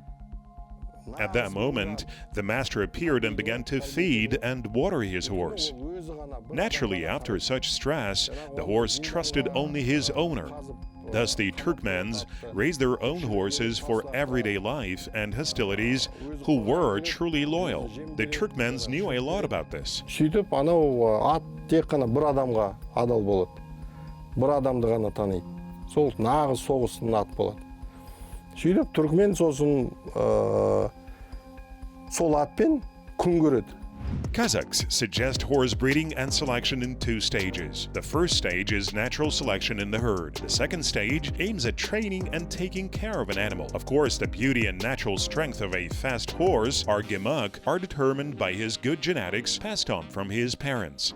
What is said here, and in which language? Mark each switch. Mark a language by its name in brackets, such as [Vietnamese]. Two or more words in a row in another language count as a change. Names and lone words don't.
[English] At that moment, the master appeared and began to feed and water his horse. Naturally, after such stress, the horse trusted only his owner. Thus, the Turkmens raised their own horses for everyday life and hostilities who were truly loyal. The Turkmens knew a lot about this. [Kazakh] Сөйтіп, анау ат тек қана бір адамға адал болады. Бір адамды ғана таниды. Сол нағыз соғыстың ат болады. Сөйтіп, түркмен сосын сол атпен күн көреді. [English] Kazakhs suggest horse breeding and selection in two stages. The first stage is natural selection in the herd. The second stage aims at training and taking care of an animal. Of course, the beauty and natural strength of a fast horse, argemak, are determined by his good genetics passed on from his parents.